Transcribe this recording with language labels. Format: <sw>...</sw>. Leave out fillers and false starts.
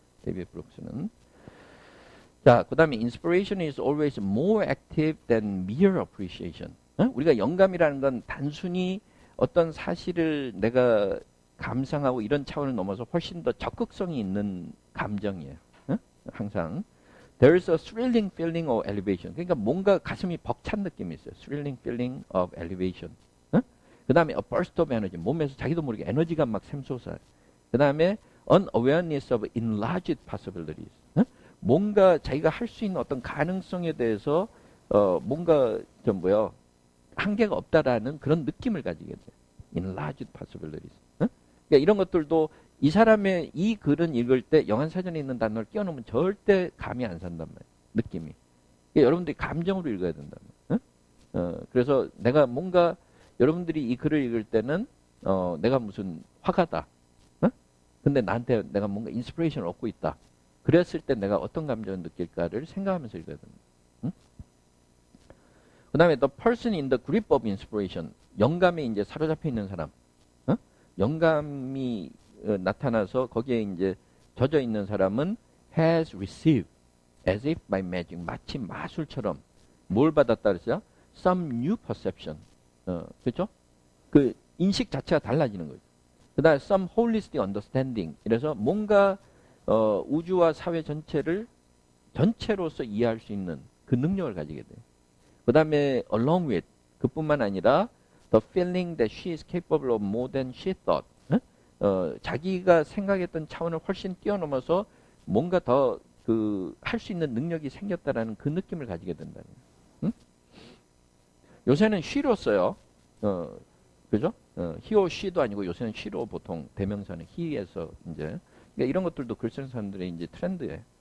<en>데이비드 브룩스는.</en> <ko>자, 그 다음에</ko> <en>inspiration is always more active than mere appreciation.</en> <ko>우리가 영감이라는 건 단순히 어떤 사실을 내가 감상하고 이런 차원을 넘어서 훨씬 더 적극성이 있는 감정이에요. 항상.</ko> <en>There's a thrilling feeling of elevation.</en> <ko>그러니까 뭔가 가슴이 벅찬 느낌이 있어요.</ko> <en>Thrilling feeling of elevation.</en> <ko>그 다음에</ko> <en>a burst of energy.</en> <ko>몸에서 자기도 모르게 에너지가 막 샘솟아요. 그 다음에</ko> <en>an awareness of enlarged possibilities.</en> <ko>뭔가 자기가 할 수 있는 어떤 가능성에 대해서 뭔가 한계가 없다라는 그런 느낌을 가지게 돼요.</ko> <en>enlarged possibilities.</en> <ko>그러니까 이런 것들도 이 사람의 이 글은 읽을 때 영한사전에 있는 단어를 끼워넣으면 절대 감이 안 산단 말이에요. 느낌이. 그러니까 여러분들이 감정으로 읽어야 된단 말이에요. 그래서 내가 뭔가 여러분들이 이 글을 읽을 때는 내가 무슨 화가다. 근데 나한테 내가 뭔가 인스피레이션을 얻고 있다. 그랬을 때 내가 어떤 감정을 느낄까를 생각하면서 읽어야 됩니다. 그 다음에</ko> <en>the person in the grip of inspiration.</en> <ko>영감에 이제 사로잡혀 있는 사람. 영감이 나타나서 거기에 이제 젖어 있는 사람은</ko> <en>has received as if by magic.</en> <ko>마치 마술처럼 뭘 받았다 그랬어요?</ko> <en>Some new perception.</en> <ko>그렇죠? 그 인식 자체가 달라지는 거죠. 그 다음에</ko> <en>some holistic understanding.</en> <ko>이래서 뭔가 우주와 사회 전체로서 이해할 수 있는 그 능력을 가지게 돼요. 그 다음에</ko> <en>along with</en> <ko>그뿐만 아니라</ko> <en>the feeling that she is capable of more than she thought.</en> <ko>자기가 생각했던 차원을 훨씬 뛰어넘어서 뭔가 더 할 수 있는 능력이 생겼다라는 그 느낌을 가지게 된다는 거예요. 요새는 she로 써요. 그죠? he or she도 아니고 요새는 she로 보통 대명사는 he에서 이제 그러니까 이런 것들도 글 쓰는 사람들의 이제 트렌드예요.</ko>